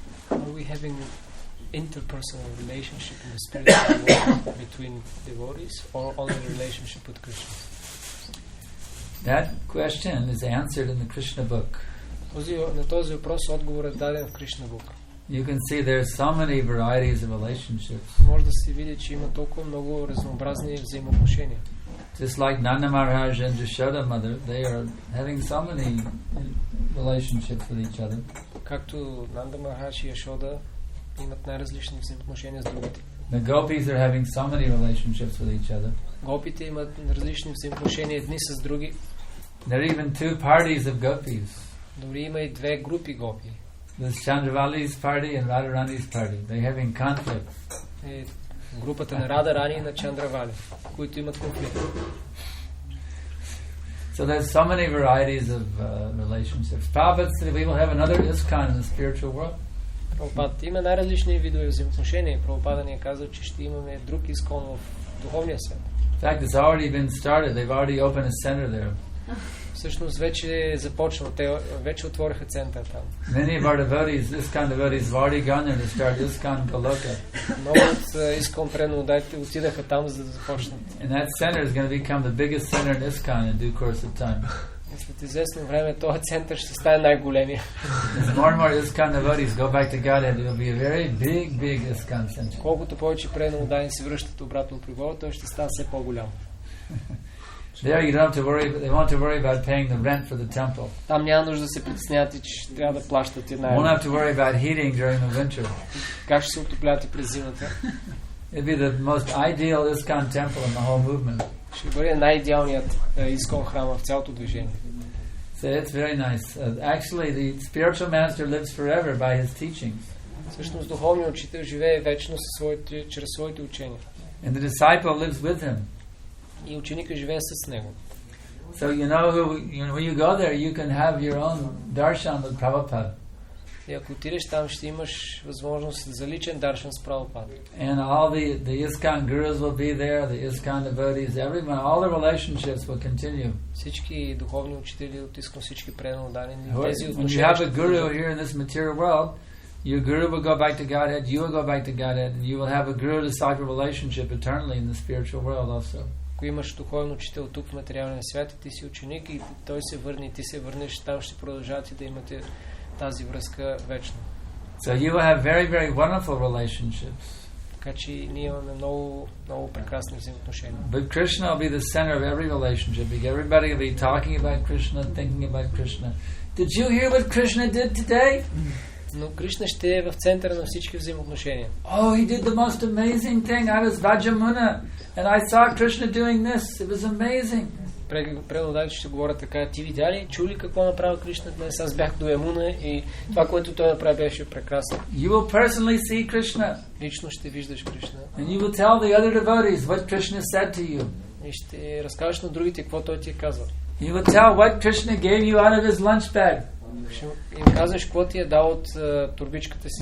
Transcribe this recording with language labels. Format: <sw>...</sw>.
<en>Are we having interpersonal relationship in the spiritual world between devotees or only relationship with Krishna? That question is answered in the Krishna book.</en> <bg>На този въпрос отговор е даден в Кришна Бук.</bg> <en>You can see there are so many varieties of relationships.</en> <bg>Може да се види, че има толкова много разнообразни взаимоотношения.</bg> <en>Just like Nanda Maharaj and Yashoda Mother, they are having so many relationships with each other.</en> <bg>Както Нанда Махарадж и Яшода имат най-различни взаимоотношения с другите.</bg> <en>The gopis are having so many relationships with each other.</en> <bg>Гопите имат различни взаимоотношения едни с други.</bg> <en>There are even two parties of gopis.</en> <bg>Дори има и две групи гопи.</bg> <en>There's Chandravali's party and Radharani's party. They're having conflict.</en> <bg>Групата на Рада Рани и на Чандравали, които имат конфликт.</bg> <en>So there's so many varieties of relationships. Prabhupada said we will have another ISKCON in the spiritual world.</en> <bg>Прабхупад има най-различни видове взаимоотношения. Прабхупада ни е казал, че ще имаме друг искон в духовния свят.</bg> <en>In fact, it's already been started. They've already opened a center there.</en> <bg>Всъщност вече е започнал. Те вече отвориха център там.</bg> <en>Many of our devotees, ISKCON devotees, have already gone there to start ISKCON Goloka.</en> <bg>Много от искон преданодателите отидаха там, за да започнат.</bg> <en>And that center is going to become the biggest center in ISKCON in due course of time.</en> <bg>След известно време този център ще стане най-големия.</bg> <en>As more and more ISKCON devotees go back to Godhead, it will be a very big ISKCON center.</en> <bg>Колкото повече преданодатели се връщат обратно при Бога, той ще става все по-голям.</bg> <en>There you don't have to worry. They won't have to worry about paying the rent for the temple.</en> <bg>Там няма нужда да се притеснявате, че трябва да плащат една.</bg> <en>Won't have to worry about heating during the winter.</en> <bg>Как ще се отоплявате през зимата?</bg> <en>It'd be the most ideal ISKCON temple in the whole movement.</en> <bg>Ще бъде най-идеалният ISKCON храм в цялото движение.</bg> <en>So it's very nice. Actually, the spiritual master lives forever by his teachings.</en> <bg>Всъщност духовният учител живее вечно чрез своите учения.</bg> <en>And the disciple lives with him.</en> <bg>И ученика живее с него.</bg> <en>So when you go there, you can have your own darshan with Prabhupada.</en> <bg>И ако отидеш там, ще имаш възможност за личен даршан с Прабхупада.</bg> <en>And all the ISKCON gurus will be there, the ISKCON devotees, everyone, all the relationships will continue.</en> <bg>Всички духовни учители от ISKCON, всички преданно дадени, тези</bg> <en>When you</en> <bg>отношения.</bg> <en>have a guru here in this material world, your guru will go back to Godhead, you will go back to Godhead, and you will have a guru-disciple relationship eternally in the spiritual world also.</en> <bg>Ако имаш духовен учител тук в материалния свят, ти си ученик и той се върне и ти се върнеш, там ще продължавате да имате тази връзка вечно.</bg> <en>So you will have very, very wonderful relationships.</en> <bg>Така че ние имаме много, много прекрасни взаимоотношения.</bg> <en>But Krishna will be the center of every relationship. Everybody will be talking about Krishna, thinking about Krishna. Did you hear what Krishna did today?</en> <bg>Но Кришна ще е в центъра на всички взаимоотношения.</bg> <en>Oh, he did the most amazing thing. I was Vajramuna and I saw Krishna doing this. It was amazing.</en> <bg>Преводачите ще говорят така: ти видя ли, чули какво направи Кришна днес? Аз бях до Ямуна и това, което той направи, беше прекрасно.</bg> <en>You will personally see Krishna.</en> <bg>Лично ще виждаш Кришна.</bg> <en>And you will tell the other devotees what Krishna said to you.</en> <bg>И ще разкажеш на другите какво той ти е казал.</bg> <en>You will tell what Krishna gave you out of his lunch bag.</en> <bg>Ще им казваш какво ти е дал от турбичката си.</bg>